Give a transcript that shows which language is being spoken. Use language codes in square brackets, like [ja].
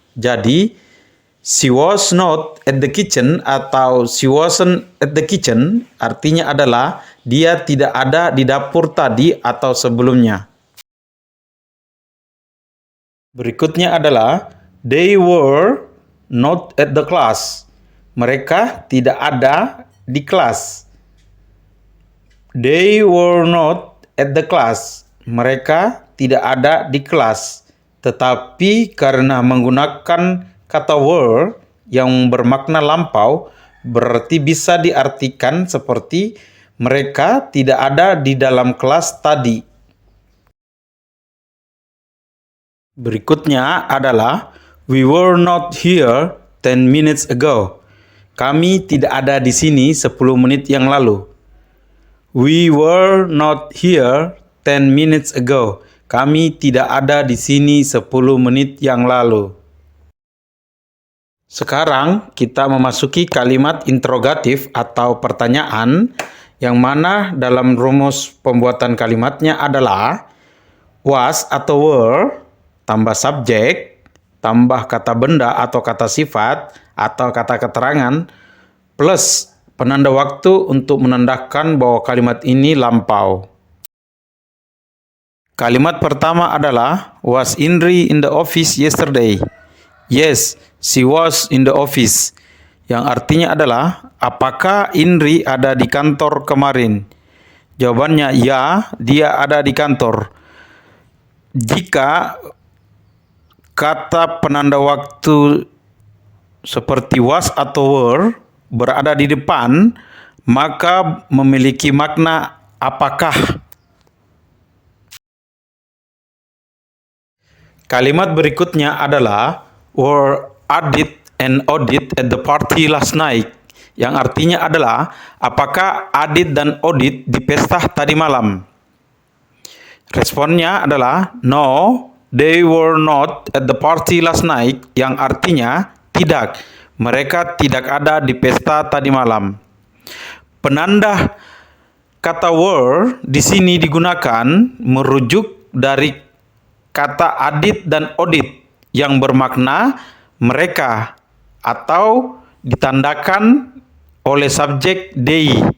[id] Jadi [en] she was not at the kitchen [id] atau [en] she wasn't at the kitchen [id] artinya adalah dia tidak ada di dapur tadi atau sebelumnya. Berikutnya adalah [en] they were not at the class. [id] Mereka tidak ada di kelas. [en] They were not at the class. [id] Mereka tidak ada di kelas. Tetapi karena menggunakan kata were yang bermakna lampau, berarti bisa diartikan seperti Mereka tidak ada di dalam kelas tadi. Berikutnya adalah [en] we were not here 10 minutes ago. [id] Kami tidak ada di sini 10 menit yang lalu. [en] We were not here 10 minutes ago. [id] Kami tidak ada di sini 10 menit yang lalu. Sekarang kita memasuki kalimat interrogatif atau pertanyaan yang mana dalam rumus pembuatan kalimatnya adalah was atau were tambah subjek tambah kata benda atau kata sifat atau kata keterangan plus penanda waktu untuk menandakan bahwa kalimat ini lampau. Kalimat pertama adalah [en] was Indri in the office yesterday? Yes, she was in the office. [id] Yang artinya adalah apakah Indri ada di kantor kemarin? Jawabannya ya, dia ada di kantor. Jika kata penanda waktu seperti was atau were berada di depan, maka memiliki makna apakah. Kalimat berikutnya adalah [en] were Adit and Odit at the party last night? [id] Yang artinya adalah apakah Adit dan Odit di pesta tadi malam? Responnya adalah [en] no, they were not at the party last night. [id] Yang artinya tidak, mereka tidak ada di pesta tadi malam. Penanda kata were di sini digunakan merujuk dari kata Adit dan Odit yang bermakna mereka atau ditandakan oleh subjek they.